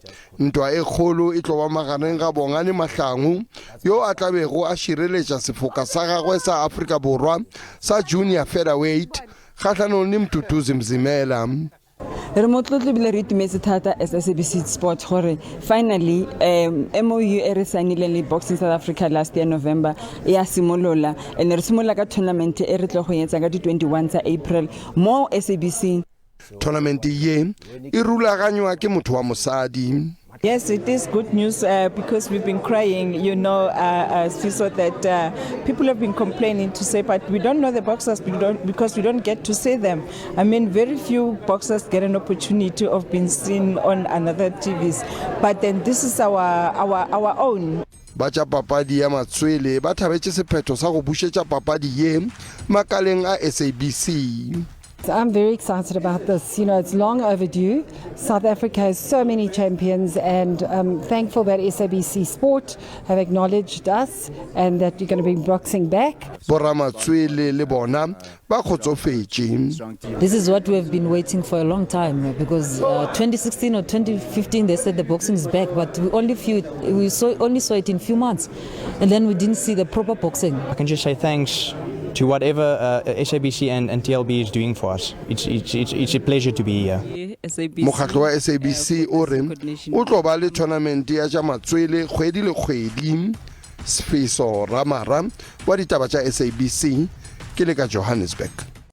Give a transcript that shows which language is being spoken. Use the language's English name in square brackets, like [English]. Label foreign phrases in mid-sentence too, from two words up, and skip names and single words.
[Northern Sotho] Ntwa e kgolo e tlo ba magareng ga Bongane Mahlangu yo a tlabego a šireletša sefoka sa gagwe sa Afrika Borwa sa junior featherweight kgahlanong le Mtutuzi Mzimela. Re motlotlo bile re itumetse thata as SABC Sport gore finally MOU e re signile le Boxing South Africa [English] last year November [Northern Sotho] ya simolola and re simola ka tournament e re tlo go etsa ka di 21 tsa April mo SABC. Tournament ye e rulaganywa ke motho wa mosadi. [English] Yes, it is good news because we've been crying, so that people have been complaining to say, but we don't know the boxers because we don't get to see them. I mean, very few boxers get an opportunity of being seen on another TVs, but then this is our own. Bacha papadi ya matswele ba thabetse sephetho sa go bušetša papadi ye makaleng a SABC. I'm very excited about this. It's long overdue. South Africa has so many champions, and I'm thankful that SABC Sport have acknowledged us and that you're going to bring boxing back. This is what we have been waiting for a long time because 2016 or 2015 they said the boxing is back, but we only saw it in a few months, and then we didn't see the proper boxing. I can just say thanks to whatever SABC and TLB is doing for us. It's a pleasure to be here. [Northern Sotho] Mokgatlo wa SABC o re o tlo ba le tournament ya tša matswele kgwedi le kgwedi. Sfiso Ramara wa ditaba tša SABC ke le ka Johannesburg.